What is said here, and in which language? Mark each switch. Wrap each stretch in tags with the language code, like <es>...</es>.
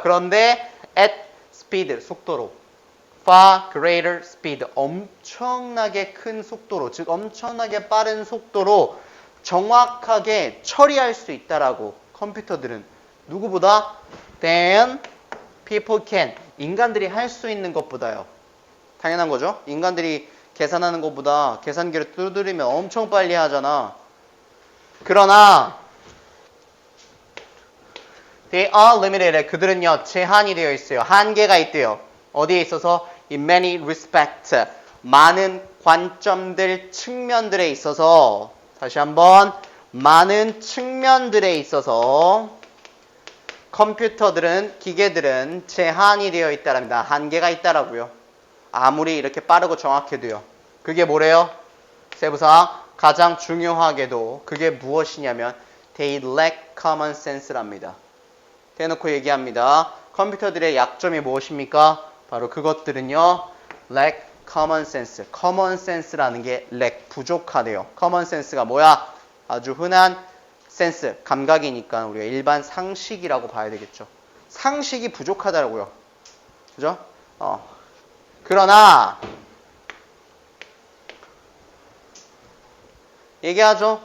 <ko>그런데</ko> <en>at speed,</en> <ko>속도로.</ko> <en>far greater speed,</en> <ko>엄청나게 큰 속도로, 즉 엄청나게 빠른 속도로 정확하게 처리할 수 있다라고. 컴퓨터들은 누구보다</ko> <en>than people can,</en> <ko>인간들이 할 수 있는 것보다요. 당연한 거죠. 인간들이 계산하는 것보다 계산기를 두드리면 엄청 빨리 하잖아. 그러나</ko> <en>they are limited.</en> <ko>그들은요, 제한이 되어 있어요. 한계가 있대요. 어디에 있어서?</ko> <en>In many respects.</en> <ko>많은 관점들, 측면들에 있어서. 다시 한번. 많은 측면들에 있어서 컴퓨터들은, 기계들은 제한이 되어 있다랍니다. 한계가 있다라고요. 아무리 이렇게 빠르고 정확해도요. 그게 뭐래요? 세부상 가장 중요하게도 그게 무엇이냐면</ko> <en>they lack common sense</en> <ko>랍니다. 대놓고 얘기합니다. 컴퓨터들의 약점이 무엇입니까? 바로 그것들은요,</ko> <en>lack common sense.</en> <ko>common sense라는 게 lack, 부족하대요. common sense가 뭐야? 아주 흔한 센스, 감각이니까 우리가 일반 상식이라고 봐야 되겠죠. 상식이 부족하다고요. 그죠? 그러나 얘기하죠.</ko>